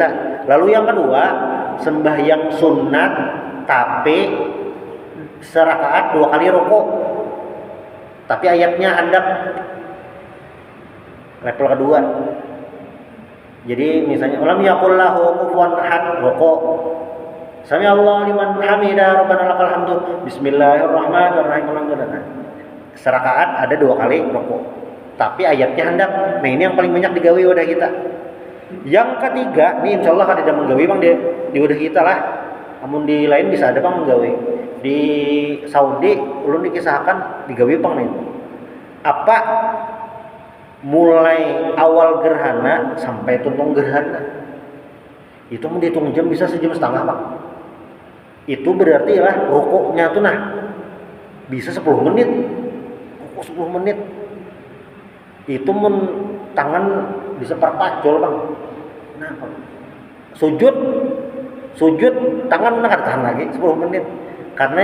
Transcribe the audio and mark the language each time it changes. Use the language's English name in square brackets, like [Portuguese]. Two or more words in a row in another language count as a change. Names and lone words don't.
[Indonesian] Lalu yang kedua sembahyang sunat tapi serakaat 2 kali rukuk, tapi ayatnya handap. Level kedua. Jadi misalnya [Arabic] ولم يكن له كفوا أحد, rukuk. سمع الله لمن حمده، ربنا لك الحمد, بسم الله الرحمن الرحيم. [Indonesian] Serakaat ada 2 kali rukuk, tapi ayatnya handap. [Banjar] Nah ini yang paling banyak digawe wadah kita. Yang ketiga, ini insyaallah kan ada menggawe bang di wadah kita lah. Namun di lain bisa ada bang menggawe. Di Saudi ulun dikisahkan digawe bang nih. Apa mulai awal gerhana sampai tuntung gerhana itu menghitung jam bisa 1,5 jam bang. Itu berarti lah rukuknya tuh nah bisa 10 menit. Rukuk 10 menit. Itu tangan bisa perpacul bang. Nah, sujud tangan nak tahan lagi 10 menit.